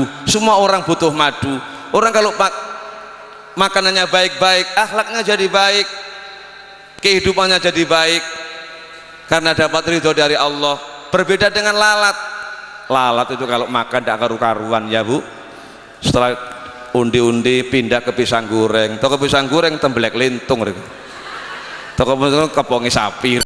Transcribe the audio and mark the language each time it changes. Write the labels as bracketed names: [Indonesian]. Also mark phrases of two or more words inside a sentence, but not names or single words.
[Indonesian] Semua orang butuh madu. Orang kalau makanannya baik-baik, akhlaknya jadi baik, kehidupannya jadi baik, karena dapat ridho dari Allah. Berbeda dengan lalat. Lalat itu kalau makan tidak karu-karuan ya Bu. Setelah undi-undi pindah ke pisang goreng, toko pisang goreng tembelek lintung, toko pisang kepongi sapi.